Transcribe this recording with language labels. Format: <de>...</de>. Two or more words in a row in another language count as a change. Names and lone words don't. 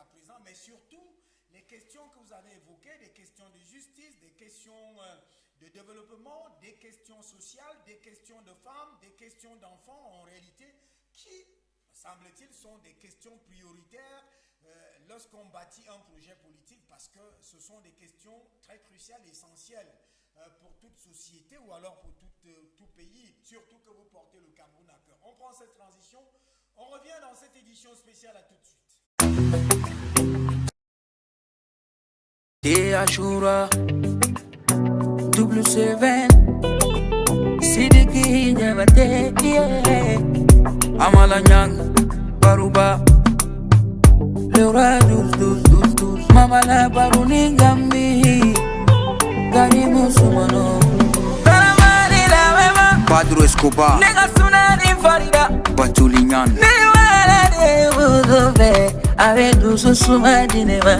<fr>présent, mais surtout les questions que vous avez évoquées, des questions de justice, des questions de développement, des questions sociales, des questions de femmes, des questions d'enfants, en réalité, qui, semble-t-il, sont des questions prioritaires lorsqu'on bâtit un projet politique, parce que ce sont des questions très cruciales, essentielles pour toute société ou alors pour tout pays, surtout que vous portez le Cameroun à cœur. On prend cette transition, on revient dans cette édition spéciale, à tout de suite. Et Ashura,</fr> <en>double seven,</en> <fr>Sidiki Nyamate, Amalanyang, Baruba, Leura douze, Mamala Baruningambi, Karimu Sumano, Karamani la Wema, Padro Escobar, Negasuna di Farida, Batulinyan, Niwala de Wuzobe, Avedu Susumadineva.</fr>